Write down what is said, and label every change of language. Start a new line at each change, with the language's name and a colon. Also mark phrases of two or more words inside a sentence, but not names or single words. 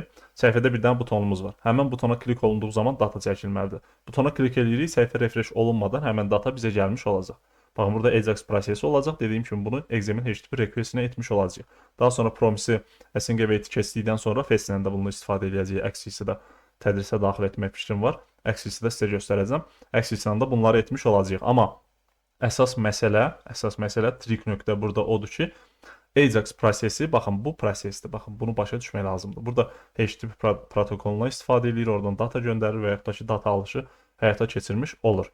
Azerbaijani: Səhifədə bir dənə butonumuz var. Həmin butona klik olunduğu zaman data çəkilməlidir. Butona klik edirik, səhifə refresh olunmadan həmin data bizə gəlmiş olacaq. Baxın, burada Ajax prosesi olacaq. Dediyim kimi bunu
English: XML HTTP request-
Azerbaijani: inə etmiş olacağıq. Daha sonra
English: promise async await
Azerbaijani: keçdikdən sonra fetch-lə də bunu istifadə edəcəyik. Axis-i də tədrisə daxil etmək fikrim var. Axis-i də sizə göstərəcəm. Axis-lə də bunları etmiş olacağıq. Amma əsas məsələ trik nöqtə burada odur ki, Ajax prosesi, baxın bu prosesdir. Baxın, bunu başa düşmək lazımdır. Burada HTTP protokolundan istifadə edir, oradan data göndərir və yaxud da ki, data alışı həyata keçirmiş olur.